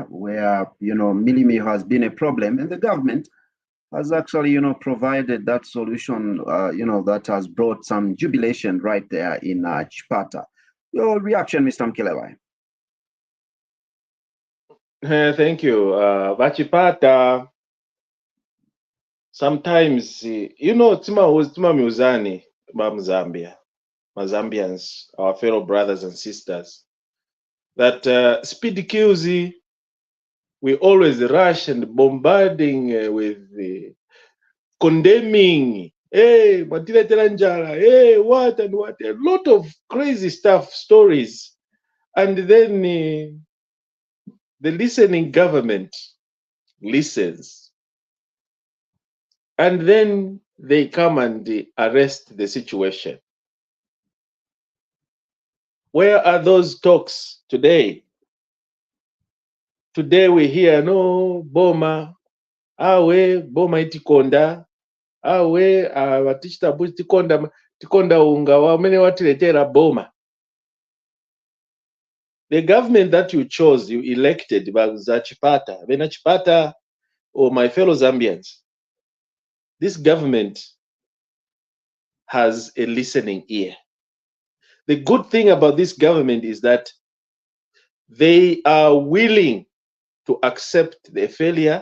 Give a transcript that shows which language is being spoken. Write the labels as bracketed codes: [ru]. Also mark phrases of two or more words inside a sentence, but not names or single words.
[en] where, mealie meal has been a problem, and the government has actually, provided that solution, that has brought some jubilation right there in Chipata. Your reaction, Mr. Mkelebai? Thank you. [ny] Chipata, sometimes, tima miuzani Zambia. [en] Zambians, our fellow brothers and sisters, that speed kills. We always rush and bombarding with condemning, hey, hey, what and what, a lot of crazy stuff, stories. And then the listening government listens. And then they come and arrest the situation. Where are those talks today? Today we hear, no, [ny] Boma, Boma itikonda, watishita buti tikonda unga, wamene watiletera Boma. [en] The government that you chose, you elected, [ny] Chipata, Vena Chipata, [en] or my fellow Zambians, this government has a listening ear. The good thing about this government is that they are willing to accept their failure.